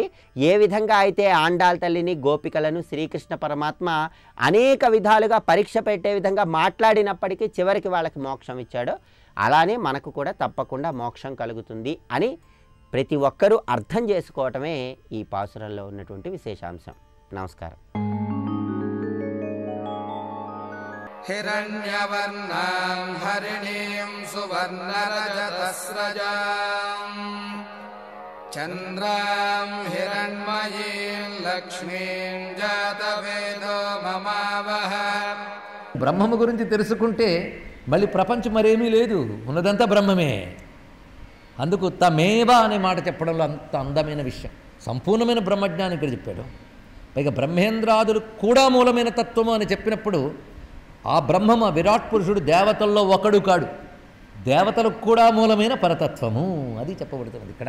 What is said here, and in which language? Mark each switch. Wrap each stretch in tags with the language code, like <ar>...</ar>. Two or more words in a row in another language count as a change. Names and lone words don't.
<te>ఏ విధంగా అయితే ఆండాళ్ తల్లిని, గోపికలను శ్రీకృష్ణ పరమాత్మ అనేక విధాలుగా పరీక్ష పెట్టే విధంగా మాట్లాడినప్పటికీ చివరికి వాళ్ళకి మోక్షం ఇచ్చాడో, అలానే మనకు కూడా తప్పకుండా మోక్షం కలుగుతుంది అని ప్రతి ఒక్కరూ అర్థం చేసుకోవటమే ఈ పాసురంలో ఉన్నటువంటి విశేషాంశం. నమస్కారం.</te> <sa>हिरण्यवर्णां हरिणीं सुवर्णरजतस्रजां चन्द्रां हिरण्मयीं लक्ष्मीं जातवेदो ममावह.</sa> <te>బ్రహ్మము గురించి తెలుసుకుంటే మళ్ళీ ప్రపంచం మరేమీ లేదు, ఉన్నదంతా బ్రహ్మమే. అందుకు తమేవ అనే మాట చెప్పడంలో అంత అందమైన విషయం. సంపూర్ణమైన బ్రహ్మజ్ఞానం ఇక్కడ చెప్పాడు. పైగా బ్రహ్మేంద్రాదులు కూడా మూలమైన తత్వము అని చెప్పినప్పుడు ఆ బ్రహ్మము, విరాట్ పురుషుడు దేవతల్లో ఒకడు కాడు, దేవతలకు కూడా మూలమైన పరతత్వము అది చెప్పబడుతున్నది ఇక్కడ.</te>